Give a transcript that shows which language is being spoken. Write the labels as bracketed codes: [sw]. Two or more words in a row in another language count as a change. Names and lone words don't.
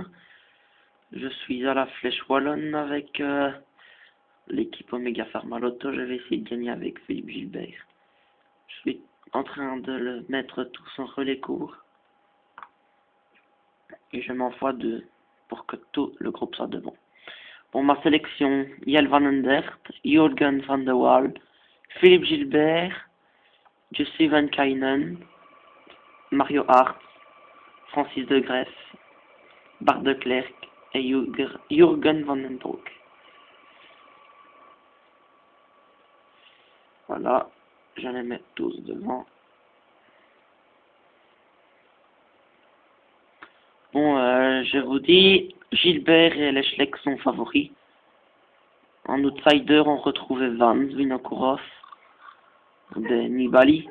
[fr] Je suis à la Flèche Wallonne avec l'équipe Omega Pharma Lotto. Je vais essayer de gagner avec Philippe Gilbert. Je suis en train de le mettre tous en relais court. Et je m'envoie deux pour que tout le groupe soit devant. Pour ma sélection, Jelle van den Dert, Jürgen van der Waal, Philippe Gilbert, Jussi van Kainen, Mario Hart, Francis de Greff, Bart de Klerk et Jürgen van den Broek. Voilà, je les mets tous devant. Bon, je vous dis, Gilbert et Leschleck sont favoris. En outsider, on retrouve Vance, Vinokourov, Nibali.